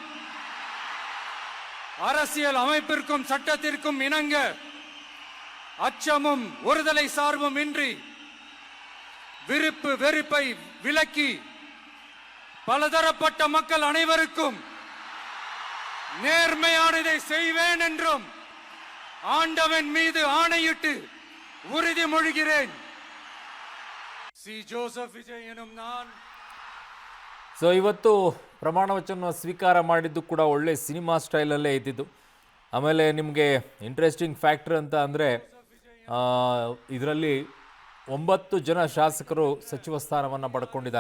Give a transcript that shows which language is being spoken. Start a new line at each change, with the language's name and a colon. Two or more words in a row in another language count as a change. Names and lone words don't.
Tamil: அரசியல் அமைப்பிற்கும் சட்டத்திற்கும் இணங்க அச்சமும் ஒருதலை சார்பும் இன்றி விருப்பு வெறுப்பை விலக்கி பலதரப்பட்ட மக்கள் அனைவருக்கும் நேர்மையானதை செய்வேன் என்றும் ஆண்டவன் மீது ஆணையிட்டு உறுதிமொழிகிறேன். சி ஜோசப் விஜய் எனும் நான்.
Kannada: ಸೊ ಇವತ್ತು ಪ್ರಮಾಣ ವಚನ ಸ್ವೀಕಾರ ಮಾಡಿದ್ದು ಕೂಡ ಒಳ್ಳೆ ಸಿನಿಮಾ ಸ್ಟೈಲಲ್ಲೇ ಇದ್ದಿದ್ದು. ಆಮೇಲೆ ನಿಮಗೆ
English: interesting factor
Kannada: ಅಂತ ಅಂದರೆ ಇದರಲ್ಲಿ 9 ಜನ ಶಾಸಕರು ಸಚಿವ ಸ್ಥಾನವನ್ನು ಪಡ್ಕೊಂಡಿದ್ದಾರೆ.